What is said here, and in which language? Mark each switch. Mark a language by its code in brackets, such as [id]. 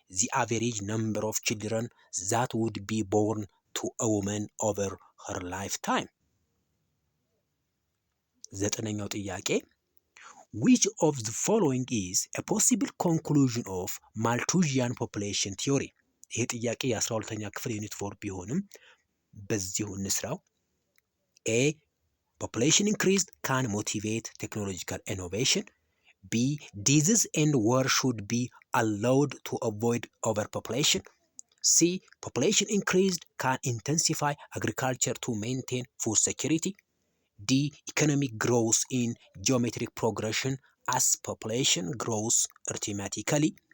[en] the average number of children that would be born to a woman over her lifetime. [am] ዘጠነኛው ጥያቄ [en] which of the following is a possible conclusion of Malthusian population theory? [am] ይሄ ጥያቄ የ12ኛ ክፍል ዩኒት 4 ቢሆንም በዚሁ እንስራው። A. [en] population increase can motivate technological innovation, B. disease and war should be allowed to avoid overpopulation, C. population increased can intensify agriculture to maintain food security, D. economic growth in geometric progression as population grows arithmetically.